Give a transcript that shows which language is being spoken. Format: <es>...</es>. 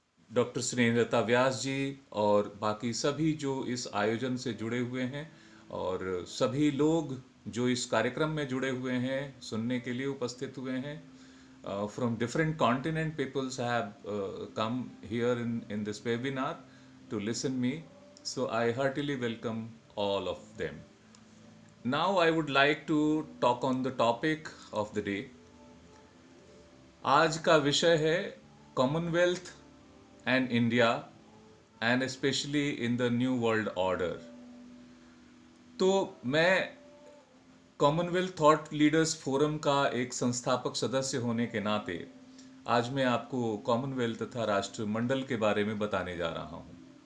<hi>Doctor Snehlata व्यास जी और बाकी सभी जो इस आयोजन से जुड़े हुए हैं, और सभी लोग जो इस कार्यक्रम में जुड़े हुए हैं, सुनने के लिए उपस्थित हुए हैं।</hi> <en>From different continent peoples have come here in this webinar to listen me, so I heartily welcome all of them. Now I would like to talk on the topic of the day.</en> <hi>आज का विषय है</hi> <en>Commonwealth and India and specially in the new world order.</en> <hi>तो मैं Commonwealth thought leaders forum का एक संस्थापक सदस्य होने के नाते आज मैं आपको कॉमनवेल्थ तथा राष्ट्रमंडल के बारे में बताने जा रहा हूँ।</hi>